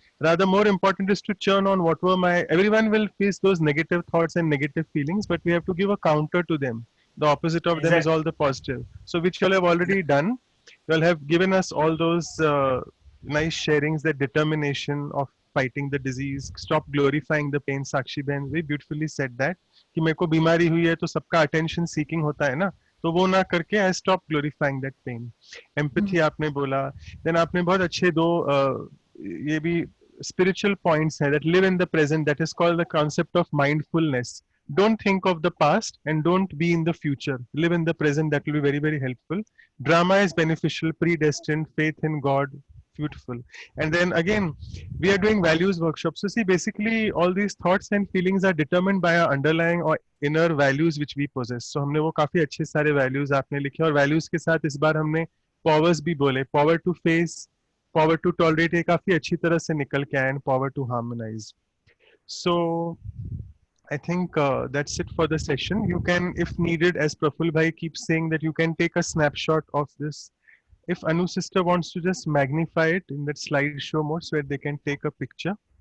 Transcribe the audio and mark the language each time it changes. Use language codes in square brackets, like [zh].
[en] Rather, more important is to churn on what were my. Everyone will face those negative thoughts and negative feelings, but we have to give a counter to them. The opposite of them is all the positive. So which you all have already done. You all have given us all those nice sharings, that determination of fighting the disease, stop glorifying the pain. Sakshi Ben very beautifully said that [hi] कि मेरे को बीमारी हुई है तो सबका attention seeking होता है ना, तो वो ना करके [en] I stop glorifying that pain. Empathy [hi] आपने बोला, [en] then [hi] आपने बहुत अच्छे दो ये भी [en] spiritual points [hi] हैं [en] that live in the present, that is called the concept of mindfulness. Don't think of the past and don't be in the future. Live in the present. That will be very, very helpful. Drama is beneficial, predestined, faith in God, beautiful. And then again, we are doing values workshops. So see, basically all these thoughts and feelings are determined by our underlying or inner values which we possess. So [hi] हमने वो काफी अच्छे सारे values आपने लिखे, और values के साथ इस बार हमने powers भी बोले. [en] Power to face, power to tolerate, [hi] ये काफी अच्छी तरह से निकल के आए, [en] and power to harmonize. So I think that's it for the session. You can, if needed, as Praful Bhai keeps saying, that you can take a snapshot of this. If Anu sister wants to just magnify it in that slideshow mode so that they can take a picture.